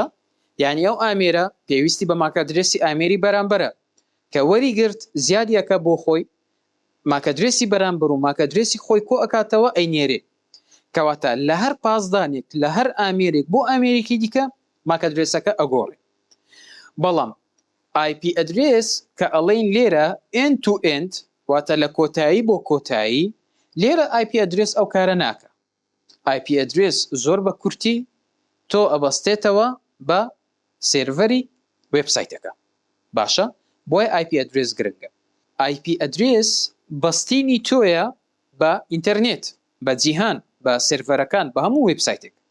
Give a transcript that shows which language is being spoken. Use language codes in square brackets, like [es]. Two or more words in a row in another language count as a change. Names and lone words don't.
[ckb] یعنی ئەو ئامێرە پێویستی بە ماک ئەدرێسی ئامێری بەرامبەرە کە وەریگرت زیادیەکە بۆ خۆی ماک ئەدرێسی بەرامبەر و ماک ئەدرێسی خۆی کۆ ئەکاتەوە ئەینێرێ، کەواتە لە هەر پازدانێک لە هەر ئامێرێک بۆ ئامێرێکی دیکە ماک ئەدرێسەکە ئەگۆڕێ. بەڵام IP ئەدرێس کە ئەڵێن لێرە [en] end to end [ckb] واتە لە کۆتایی بۆ کۆتایی، لێرە IP ئەدرێس ئەو کارە ناکە. IP ئەدرێس زۆر بە کورتی تۆ ئەبەستێتەوە بە سێرڤەری وێبسایتەکە، باشە؟ بۆیە IP ئەدرێس گرنگە. IP ئەدرێس بەستینی تۆیە بە ئینتەرنێت، بە جیهان، بە سێرڤەرەکان، بە هەموو وێبسایتێک.